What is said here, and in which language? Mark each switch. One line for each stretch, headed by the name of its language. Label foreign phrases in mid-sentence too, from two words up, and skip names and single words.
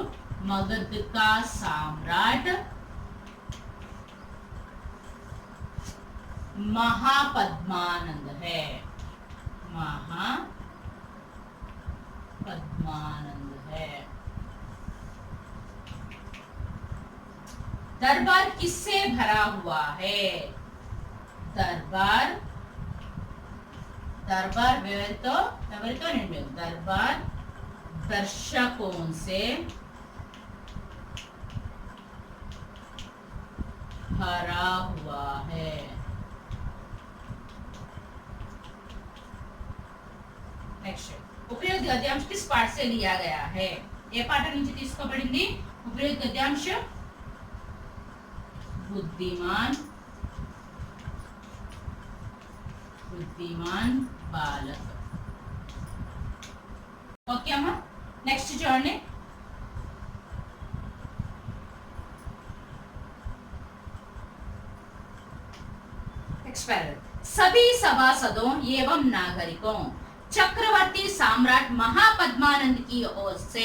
Hindi: मगध का सम्राट महापद्मानंद है. महापद्मानंद है. दरबार किससे भरा हुआ है?
Telugu: दरबार ఎవరితో నిండి?
Hindi: दरबार दर्शकों से भरा हुआ है. नेक्स्ट, उपयुक्त गद्यांश किस पाठ से लिया गया है?
Telugu: ఏ పాఠ నుంచి తీసుకోబడింది? ఉపయుక్త గద్యాంశ बुद्धिमान बालक. ओके अम्मा, नेक्स्ट చూడండి.
Hindi: सभी सभासदों एवं नागरिकों चक्रवर्ती सम्राट महापद्मानंद की ओर से